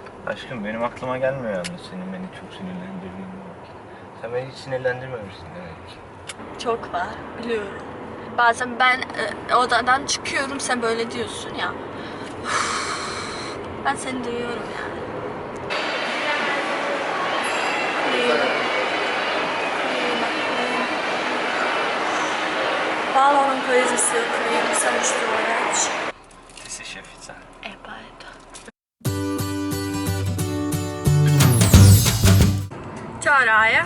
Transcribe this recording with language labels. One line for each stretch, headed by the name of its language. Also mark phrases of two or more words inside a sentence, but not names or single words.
Turkish: Aşkım benim aklıma gelmiyor yalnız senin beni çok sinirlendirdiğin vakit. Sen beni hiç sinirlendirmemişsin demek ki. Çok var, biliyorum. Bazen ben odadan çıkıyorum, sen böyle diyorsun ya. Ben seni duyuyorum yani.
Serbian: Hvala vam koji za sve krijem, samo što reći. Ti si šefica. E pa eto. Ćao Raja.